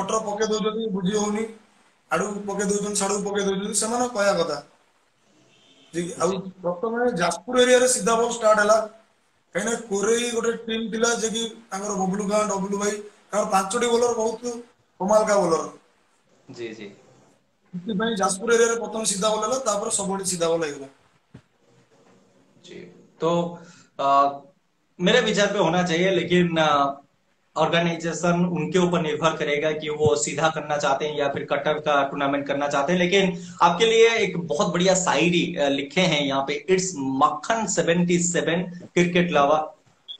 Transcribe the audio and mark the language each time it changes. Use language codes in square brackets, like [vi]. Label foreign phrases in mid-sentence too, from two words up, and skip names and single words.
[or] କଟର ପକେଇ ଦଉଛନ୍ତି ବୁଝି ହଉନି ଆଡକୁ ପକେଇ ଦଉଛନ୍ତି ସାଡକୁ ପକେଇ ଦଉଛନ୍ତି ସେମାନେ କହିବା କଥା ଯେ କି ଆଉ [hi] जी [or] ପ୍ରଥମେ ଯାଜପୁର ଏରିଆରେ ସିଧା ବଲ୍ ଷ୍ଟାର୍ଟ ହେଲା କାହିଁକିନା କୋରେଇ ଗୋଟେ ଟିମ୍ ଥିଲା ଯେ କି ତାଙ୍କର ବବଲୁ ଗାଁ ଡବଲୁ ଭାଇ ତାଙ୍କର 5ଟି ବୋଲର ବହୁତ କମାଲକା ବୋଲର [hi] जी जी [or] ସେଥିପାଇଁ ଯାଜପୁର ଏରିଆରେ ପ୍ରଥମେ ସିଧା ବଲ୍ ହେଲା ତାପରେ ସବୁଆଡେ ସିଧା ବଲ୍ ହେଇଗଲା। [hi] जी। तो आ, मेरे विचार पे होना चाहिए, लेकिन ऑर्गेनाइजेशन उनके ऊपर निर्भर करेगा कि वो सीधा करना चाहते हैं या फिर कटर का टूर्नामेंट करना चाहते हैं। लेकिन आपके लिए एक बहुत बढ़िया शायरी लिखे हैं यहाँ पे, इट्स मक्खन 77 क्रिकेट लवर।